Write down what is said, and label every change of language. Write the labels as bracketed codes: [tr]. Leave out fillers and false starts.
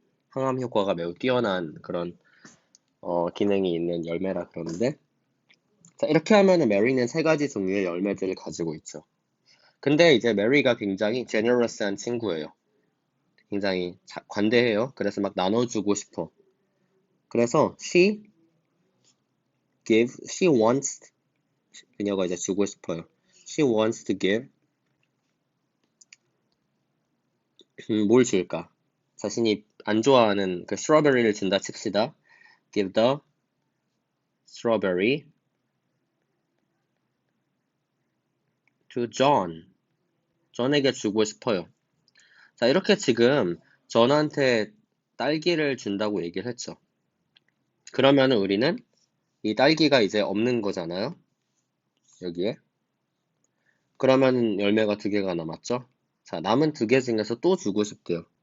[ko] 항암 효과가 매우 뛰어난 그런 기능이 있는 열매라 그러는데 이렇게 하면은 메리는 세 가지 종류의 열매들을 가지고 있죠. 근데 이제 메리가 굉장히 제너러스한 친구예요. 굉장히 관대해요. 그래서 막 나눠주고 싶어. 그래서 [en] she wants, [ko] 그녀가 이제 주고 싶어요. [en] She wants to give, [ko] 뭘 줄까? 자신이 안 좋아하는 그 strawberry를 준다 칩시다. [en] Give the strawberry to John. [ko] 존에게 주고 싶어요. 자, 이렇게 지금 존한테 딸기를 준다고 얘기를 했죠. 그러면은 우리는 이 딸기가 이제 없는 거잖아요. 여기에. 그러면 열매가 2개가 남았죠. 자, 남은 2개 중에서 또 주고 싶대요.